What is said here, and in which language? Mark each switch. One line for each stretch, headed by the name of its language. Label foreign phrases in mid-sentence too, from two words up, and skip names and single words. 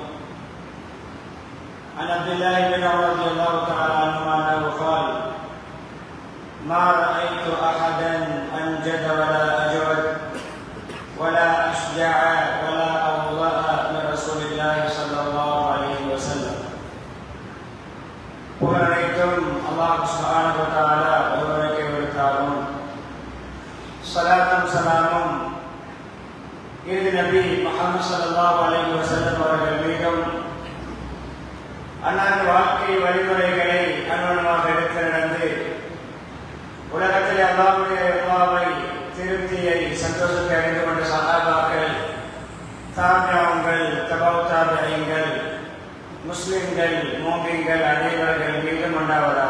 Arabic: عن عبد الله بن عمر رضي الله تعالى عنهما أنه قال: ما رأيت أحدا أنجد ولا أجود ولا أشجع ولا أوضأ من رسول الله صلى الله عليه وسلم.
Tamil: புகழனைத்தும் அல்லாஹ்
Arabic: سبحانه وتعالى
Tamil: ஒருவனுக்கே உரித்தாகும். ஸலாத்தும் ஸலாமும் இறுதி நபி முஹம்மது
Arabic: صلى الله عليه وسلم
Tamil: அவர்கள் மீதும், அன்னாரின் வாழ்க்கை வழிமுறைகளை அனுபவமாக எடுத்து நடந்து உலகத்தில் அல்லாஹ்வுடைய ரிதாவை, திருப்தியை, சந்தோஷத்தை அடைந்து கொண்ட சஹாபாக்கள், தாபிஊன்கள், தபவு தாபிஈன்கள், முஸ்லிம்கள், மூமின்கள் அனைவர்கள் மீண்டும் உண்டாவதாக.